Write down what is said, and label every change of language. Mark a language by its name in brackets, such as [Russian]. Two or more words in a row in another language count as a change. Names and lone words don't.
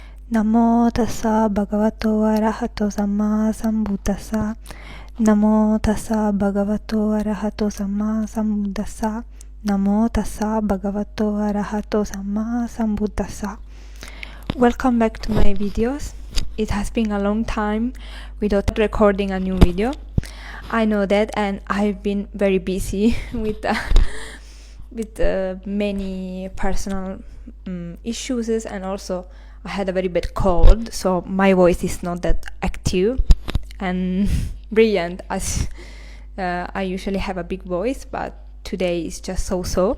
[Pali] Namo tassa Bhagavato Arahato Samma-Sambuddhassa. Namo tassa Bhagavato Arahato Samma-Sambuddhassa. Namo tassa Bhagavato Arahato Samma-Sambuddhassa. [English] Welcome back to my videos. It has been a long time without recording a new video. I know that, and I've been very busy with many personal issues, and also I had a very bad cold, so my voice is not that active and brilliant as I usually have a big voice, but today is just so.